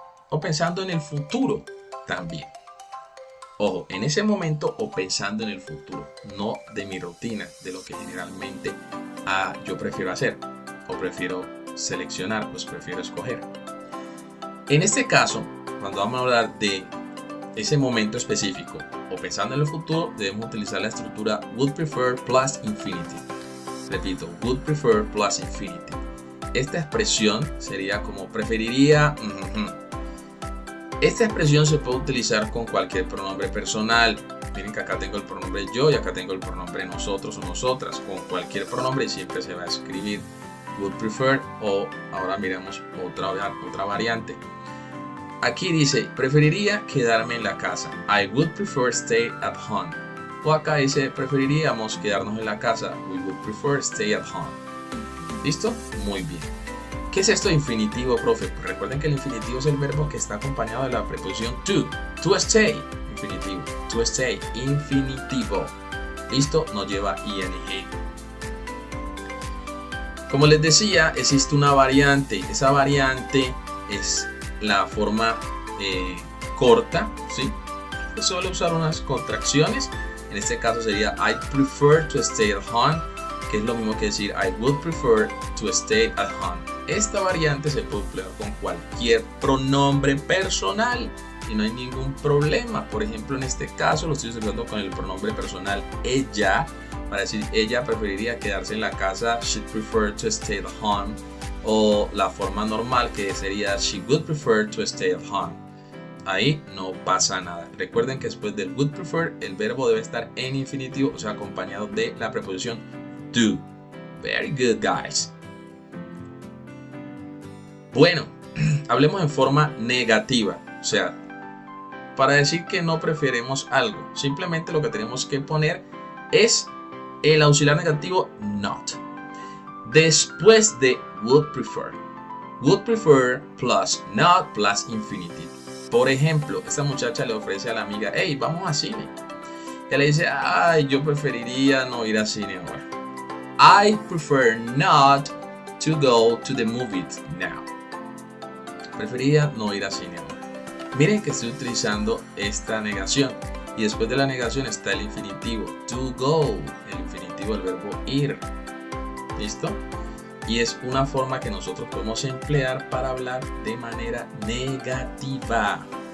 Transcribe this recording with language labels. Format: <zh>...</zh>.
<es>O pensando en el futuro también. Ojo, en ese momento o pensando en el futuro, no de mi rutina, de lo que generalmente yo prefiero hacer o prefiero seleccionar, pues prefiero escoger. En este caso, cuando vamos a hablar de ese momento específico o pensando en el futuro, debemos utilizar la estructura</es> <en>would prefer plus infinitive.</en> <es>Repito,</es> <en>would prefer plus infinitive.</en> <es>Esta expresión sería como preferiría. Esta expresión se puede utilizar con cualquier pronombre personal. Miren que acá tengo el pronombre yo y acá tengo el pronombre nosotros o nosotras. Con cualquier pronombre siempre se va a escribir would prefer, o ahora miramos otra variante. Aquí dice, preferiría quedarme en la casa.</es> <en>I would prefer stay at home.</en> <es>O acá dice, preferiríamos quedarnos en la casa.</es> <en>We would prefer stay at home.</en> <es>¿Listo? Muy bien. ¿Qué es esto de infinitivo, profe? Pues recuerden que el infinitivo es el verbo que está acompañado de la preposición to.</es> <en>To stay,</en> <es>infinitivo.</es> <en>To stay, infinitivo.</en> <es>¿Listo? No lleva ing. Como les decía, existe una variante. Esa variante es la forma corta, ¿sí? Que suele usar unas contracciones. En este caso sería</es> <en>I prefer to stay at home,</en> <es>que es lo mismo que decir</es> <en>I would prefer to stay at home.</en> <es>Esta variante se puede emplear con cualquier pronombre personal y no hay ningún problema. Por ejemplo, en este caso lo estoy usando con el pronombre personal ella, para decir ella preferiría quedarse en la casa,</es> <en>she'd prefer to stay at home.</en> <es>O la forma normal que sería</es> <en>she would prefer to stay at home.</en> <es>Ahí no pasa nada. Recuerden que después del would prefer el verbo debe estar en infinitivo, o sea, acompañado de la preposición to.</es> <en>Very good, guys.</en> <es>Bueno, hablemos en forma negativa, o sea, para decir que no preferimos algo, simplemente lo que tenemos que poner es el auxiliar negativo not. Después de</es> <en>would prefer plus not plus infinitive.</en> <es>Por ejemplo, esta muchacha le ofrece a la amiga, hey, vamos a cine. Ella le dice, ay, yo preferiría no ir a cine ahora.</es> <en>I prefer not to go to the movies now.</en> <es>Preferiría no ir a cine ahora. Miren que estoy utilizando esta negación. Y después de la negación está el infinitivo to go. El infinitivo del verbo ir. ¿Listo? Y es una forma que nosotros podemos emplear para hablar de manera negativa.</es>